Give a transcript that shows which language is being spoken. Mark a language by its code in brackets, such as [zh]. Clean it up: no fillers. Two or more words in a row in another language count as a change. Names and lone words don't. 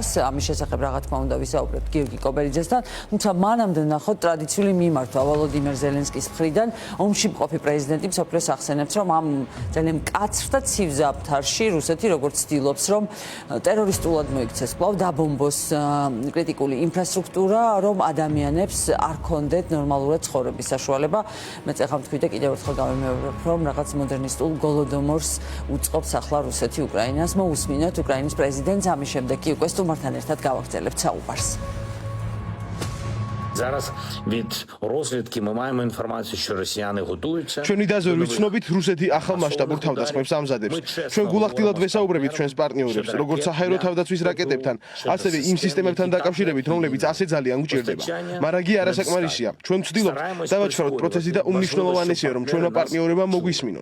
[ka] ამის შესახებ რა თქმა უნდა ვისაუბრებთ გიორგი კობერიძესთან, თუმცა მანამდე ვნახოთ ტრადიციული მიმართვა ვოლოდიმირ ზელენსკის მხრიდან ომში მყოფი პრეზიდენტი მსოფლიოს ახსენებს, რომ ამ ძალიან მკაცრ და ცივ ზამთარში რუსეთი როგორც ცდილობს, რომ ტერორისტულად მოიქცეს კვლავ დაბომბოს კრიტიკული ინფრასტრუქტურა, რომ ადამიანებს არ ქონდეთ ნორმალურად ცხოვრების საშუალება. მე წეხა ვთქვი და კიდევ ერთხელ გავიმეორებ, რომ რაღაც მოდერნისტულ გოლოდომორს უწყობს ახლა რუსეთი უკრაინას. მოусმინოთ უკრაინის პრეზიდენტს, ამის შემდეგ კი უკვე სტუმართან ერთად გავაგრძელებთ საუბარს. [uk] Зараз від розвідки ми маємо інформацію, що росіяни готуються. [ka] ჩვენი დაზვერვით ვიცნობით, რუსეთი ახალ მასშტაბურ თავდასხმებს ამზადებს. ჩვენ გულახდილად ვესაუბრებით ჩვენს პარტნიორებს, როგორც საჰაერო თავდაცვის რაკეტებთან, ასევე იმ სისტემებთან დაკავშირებით, რომლებიც ასე ძალიან გვჭირდება. მაგრამ კი არასაკმარისია. ჩვენ ვცდილობთ დავაჩქაროთ პროცესი და უმნიშვნელოვანესია, რომ ჩვენმა პარტნიორებმა მოგვისმინონ.